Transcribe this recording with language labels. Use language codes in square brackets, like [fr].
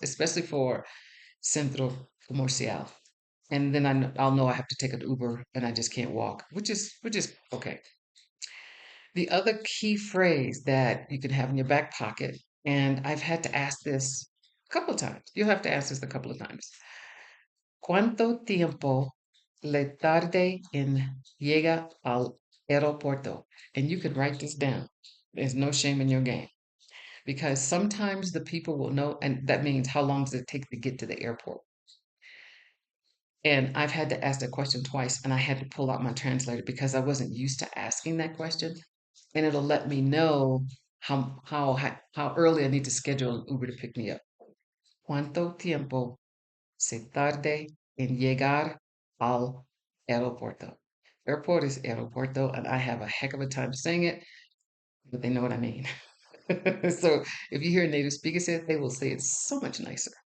[en] Especially for Centro Comercial. And then I'll know I have to take an Uber and I just can't walk, which is okay. The other key phrase that you can have in your back pocket, and I've had to ask this a couple of times. You'll have to ask this a couple of times. [es] ¿Cuánto tiempo le tarde en llega al aeropuerto? [en] And you can write this down. There's no shame in your game because sometimes the people will know, and that means how long does it take to get to the airport? And I've had to ask that question twice, and I had to pull out my translator because I wasn't used to asking that question, and it'll let me know how early I need to schedule an Uber to pick me up. [es] ¿Cuánto tiempo se tarde en llegar al aeropuerto? [en] Airport is aeropuerto, and I have a heck of a time saying it, but they know what I mean. So if you hear a native speaker say it, they will say it so much nicer.